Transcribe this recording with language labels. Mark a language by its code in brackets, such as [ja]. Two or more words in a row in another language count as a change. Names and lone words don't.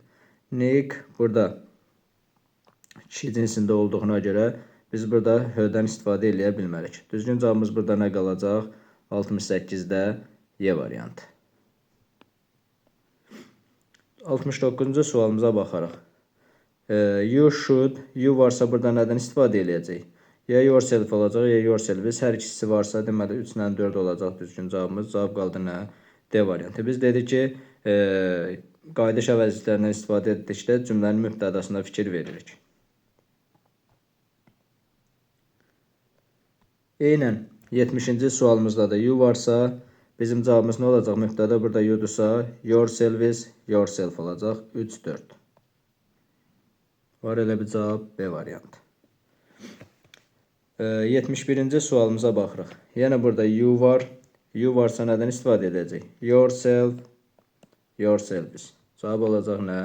[az] Nick burada kişi cinsində olduğuna görə biz burada H-dən istifadə edə bilmərik. Düzgün cavabımız burada nə qalacaq? 68-də Y variantı. 69-cu sualımıza baxarıq. [en] You should, you [az] varsa burada nədən istifadə edəcək? Ya yourself olacaq, ya yourself. Hər ikisi varsa, deməli 3 ilə 4 olacaq düzgün cavabımız. Cavab qaldı nə? D variantı. Biz dedik ki, qayıdış əvəzliklərindən istifadə etdikdə cümlənin mübtədasına fikir veririk. Eynən 70-ci sualımızda da you varsa, bizim cavabımız nə olacaq? Mübtəda burada you'dursa, [en] yourself is yourself [az] olacaq. 3-4. Var elə bir cavab B variantı. 71-ci sualımıza baxırıq. Yenə burada you var. You varsa nədən istifadə edəcək? [en] Yourself, yourselves. [az] Cavab olacaq nə?